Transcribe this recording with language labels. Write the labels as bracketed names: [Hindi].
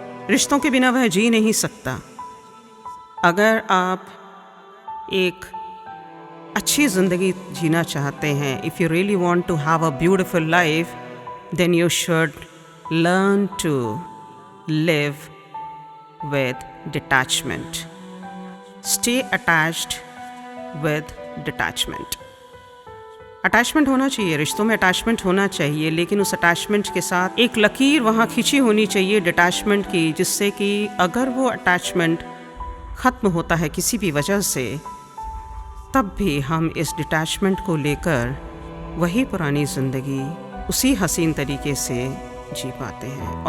[Hindi] रिश्तों के बिना वह जी नहीं सकता। अगर आप एक अच्छी ज़िंदगी जीना चाहते हैं, [English] If you really want to have a beautiful life, then you should learn to live with detachment. Stay attached with detachment. [Hindi] Attachment होना चाहिए, रिश्तों में अटैचमेंट होना चाहिए, लेकिन उस अटैचमेंट के साथ एक लकीर वहाँ खींची होनी चाहिए डिटैचमेंट की, जिससे कि अगर वो अटैचमेंट ख़त्म होता है किसी भी वजह से, तब भी हम इस डिटैचमेंट को लेकर वही पुरानी ज़िंदगी उसी हसीन तरीके से जी पाते हैं।